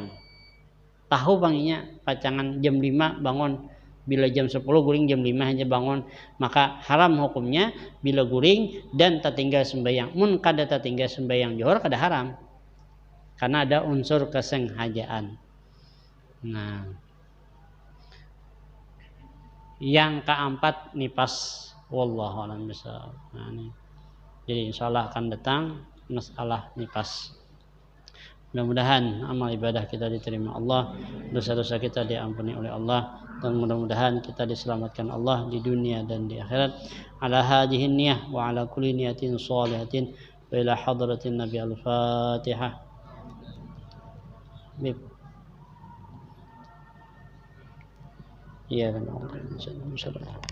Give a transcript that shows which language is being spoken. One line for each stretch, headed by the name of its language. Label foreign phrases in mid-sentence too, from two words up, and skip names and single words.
Banjar: Tahu banginya pacangan jam 5 bangun, bila jam 10 guring jam 5 hanya bangun, maka haram hukumnya bila guring dan tak tinggal sembahyang. Mun kada tak tinggal sembahyang johor kada haram, karena ada unsur kesengajaan. Nah, yang keempat nipas,
Arabic: والله أعلم بالصواب.
Banjar: Nah, ini. Jadi insyaallah akan datang masalah nipas.
Indonesian: Mudah-mudahan amal ibadah kita diterima Allah, dosa-dosa kita diampuni oleh Allah, dan mudah-mudahan kita diselamatkan Allah di dunia dan di akhirat.
Arabic: على هذه النية وعلى كل نية صالحة وإلى حضرة النبي الفاتحة.
Banjar: Iya kan insyaallah.